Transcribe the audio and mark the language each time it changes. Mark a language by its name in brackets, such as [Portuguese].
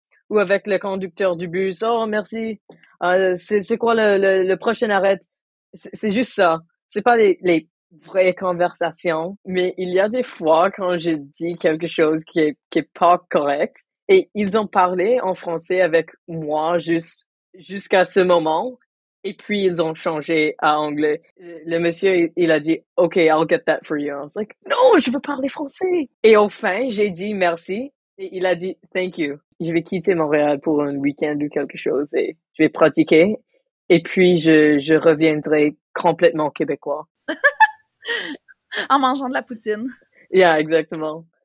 [French] Ou avec le conducteur du bus, oh, merci. C'est quoi le prochain arrêt? C'est juste ça. C'est pas les vraies conversations, mais il y a des fois quand je dis quelque chose qui est pas correct et ils ont parlé en français avec moi jusqu'à ce moment et puis ils ont changé à anglais. Le monsieur, il a dit, [English] OK, I'll get that for you. I was like, [French] non, je veux parler français. Et au fin, j'ai dit merci et il a dit, [English] thank you. [French] Je vais quitter Montréal pour un week-end ou quelque chose et je vais pratiquer et puis je reviendrai complètement québécois. En mangeant de la poutine. Yeah, exactement.